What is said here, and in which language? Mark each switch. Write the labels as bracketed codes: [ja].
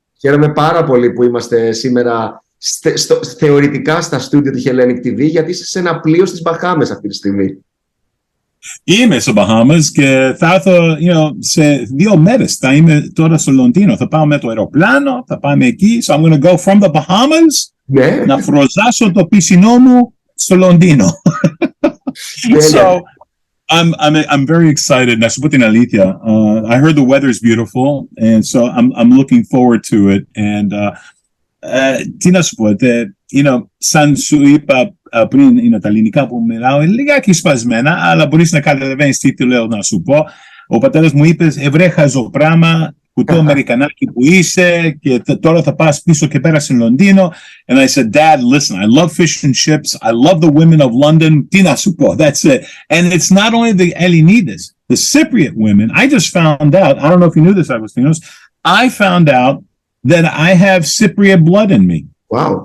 [el] Χαίρομαι πάρα πολύ που είμαστε σήμερα θεωρητικά στα στούντιο του Hellenic TV, γιατί είσαι σε ένα πλοίο στις Μπαχάμες αυτή τη στιγμή. Είμαι στο Bahamas και θα έρθω σε 2 μέρες. Θα είμαι τώρα στο Λονδίνο. Θα πάω με το αεροπλάνο, θα πάμε εκεί. [en] So I'm going to go from the Bahamas [el] να φροζάσω το πισινό μου στο Λονδίνο. [en] So I'm very excited. [el] Να σου πω την αλήθεια. [en] I heard the weather is beautiful and so I'm looking forward to it. [el] And τι να σου πω, σαν σου είπα πριν, είναι τα ελληνικά που μιλάω, λιγάκι σπασμένα, αλλά μπορείς να καταλαβαίνεις τι λέω να σου πω. Ο πατέρας μου είπε, βρε χαζοπράμα, κουτό Αμερικανάκι που είσαι και τώρα θα πας πίσω και πέρα στην Λονδίνο. [en] And I said, Dad, listen, I love fish and chips, I love the women of London, [el] τι να σου πω, [en] that's it. And it's not only the Hellenides, the Cypriot women. I just found out, I don't know if you knew this, Augoustinos, I found out that I have Cypriot blood in me. Wow.